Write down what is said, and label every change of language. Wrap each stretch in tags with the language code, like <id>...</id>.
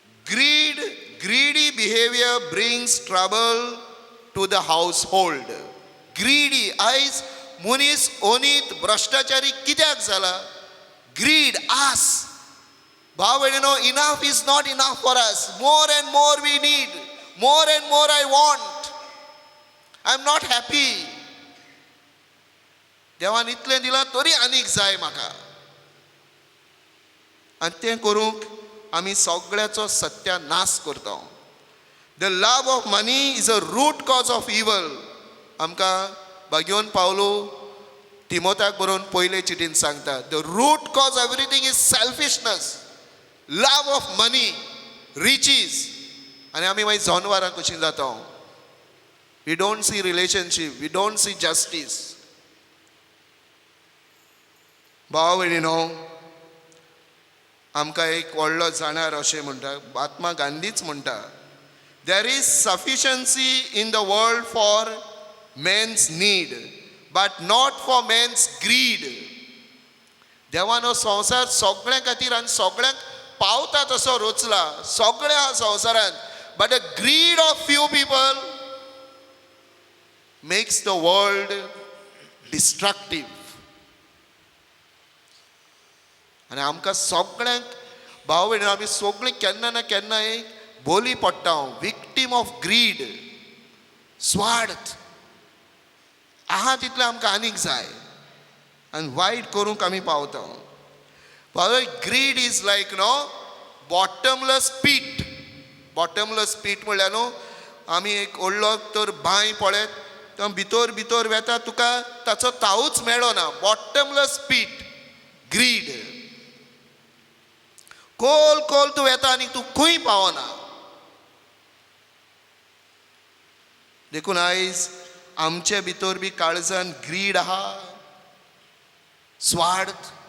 <en>greedy behavior brings trouble to the household.</en> <gom>Greedy आयज मनीस ओनीत भ्रष्टाचारी कित्याक जाला? Greed, आस. भाव भयणीनो,</gom> <en>enough is not enough for us. More and more we need. More and more I want. I'm not happy.</en> <gom>देवान इतलें दिलां तरी आनीक जाय म्हाका. आनी तें करूंक आमी सगळ्याचो सत्यानाश करता.</gom> <en>The love of money is a root cause of evil.</en> <gom>आमकां भाग्योन पावलो तिमोथाक बरोवन पयले चिटीन सांगता,</gom> <en>The root cause everything is selfishness, love of money, riches.</en> <gom>आनी आमी मागीर जनवरां कशीं जाता.</gom> <en>We don't see relationship, we don't see justice.</en> <gom>भाव भयणीनो, आमकां एक व्हडलो जाणार अशें म्हणटा, महात्मा गांधीच म्हणटा,</gom> <en>There is sufficiency in the world for men's need but not for men's greed.</en> <gom>देवान हो संवसार सगळ्यां खातीर आनी सगळ्यांक पावता तसो रचला, सगळ्या संवसारांत.</gom> <en>But the greed of few people makes the world destructive.</en> <gom>आनी आमकां सगळ्यांक भाव भयणी, आमी सगळीं केन्ना ना केन्ना एक बोली पडटा,</gom> <en>Victim of greed.</en> <gom>स्वार्थ आहा तितलें आमकां आनीक जाय आनी वायट करूंक आमी पावता.</gom> <en>भाव, greed is like no bottomless pit.</en> <gom>बॉटमलेस पीट म्हणल्यार न्हू, आमी एक व्हडलो तर बांय पळयत, तो भितर भितर वेता, तुका ताचो तावूच मेळना.</gom> <en>Bottomless pit, greed.</en> <gom>खोल खोल तूं वेता आनी तूं खंय पावना. देखून आयज आमचे भितर बी काळजान ग्रीड आहा, स्वार्थ.</gom>